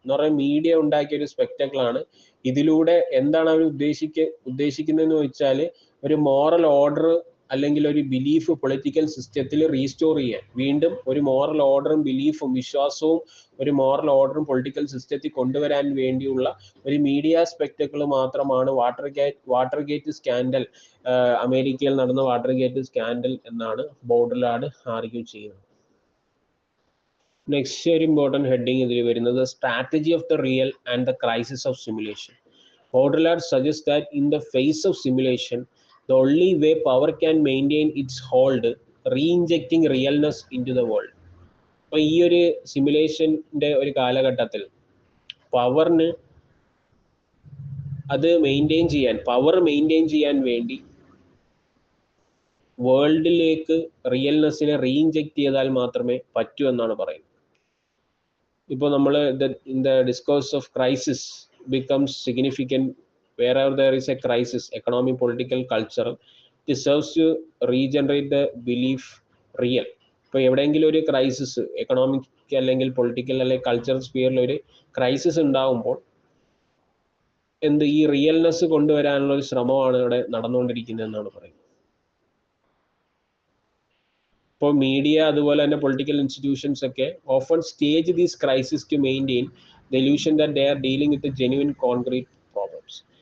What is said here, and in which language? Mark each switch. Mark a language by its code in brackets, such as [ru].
[ml] എന്ന് പറഞ്ഞാൽ മീഡിയ ഉണ്ടാക്കിയ ഒരു സ്പെക്ടക്കിൾ ആണ്. ഇതിലൂടെ എന്താണ് അവർ ഉദ്ദേശിക്കുന്നതെന്ന് വെച്ചാൽ ഒരു മോറൽ ഓർഡർ അല്ലെങ്കിൽ ഒരു ബിലീഫ് പൊളിറ്റിക്കൽ സിസ്റ്റത്തിൽ റീസ്റ്റോർ ചെയ്യാൻ, വീണ്ടും ഒരു മോറൽ ഓർഡറും ബിലീഫും വിശ്വാസവും ഒരു മോറൽ ഓർഡറും പൊളിറ്റിക്കൽ സിസ്റ്റത്തിൽ കൊണ്ടുവരാൻ വേണ്ടിയുള്ള ഒരു മീഡിയ സ്പെക്ടക്കിൾ മാത്രമാണ് വാട്ടർഗേറ്റ് സ്കാൻഡൽ, അമേരിക്കയിൽ നടന്ന വാട്ടർഗേറ്റ് സ്കാൻഡൽ എന്നാണ് ബോർഡർലാൻഡ് ആർഗ്യൂ ചെയ്യുന്നത്. നെക്സ്റ്റ് ഒരു ഇമ്പോർട്ടൻറ്റ് ഹെഡിങ് ഇതിൽ വരുന്നത് [en] Strategy of the real and the crisis of simulation. Baudrillard suggest that in the phase of simulation the only way power can maintain its hold, re-injecting realness into the world. [ml] അപ്പോൾ ഈ ഒരു സിമുലേഷൻ്റെ ഒരു കാലഘട്ടത്തിൽ പവറിന് അത് power maintain ചെയ്യാൻ വേണ്ടി വേൾഡിലേക്ക് റിയൽനെസ്സിനെ റീഇൻജെക്ട് ചെയ്താൽ മാത്രമേ പറ്റൂ എന്നാണ് പറയുന്നത്. [en] ഇപ്പോൾ നമ്മൾ in the discourse of crisis becomes significant wherever there is a crisis, economic, political, cultural, it serves to regenerate the belief real. [ml] ഇപ്പോൾ എവിടെയെങ്കിലും ഒരു ക്രൈസിസ്, എക്കണോമിക് അല്ലെങ്കിൽ പൊളിറ്റിക്കൽ അല്ലെങ്കിൽ കൾച്ചറൽ സ്ഫിയറിൽ ഒരു ക്രൈസിസ് ഉണ്ടാകുമ്പോൾ ഈ റിയൽനെസ് കൊണ്ടുവരാനുള്ള ഒരു ശ്രമമാണ് ഇവിടെ നടന്നുകൊണ്ടിരിക്കുന്നത് എന്നാണ് പറയുന്നത്. ഇപ്പോൾ മീഡിയ അതുപോലെ തന്നെ [en] Political institutions ഒക്കെ often stage these crisis to maintain the illusion that they are dealing with genuine concrete problems.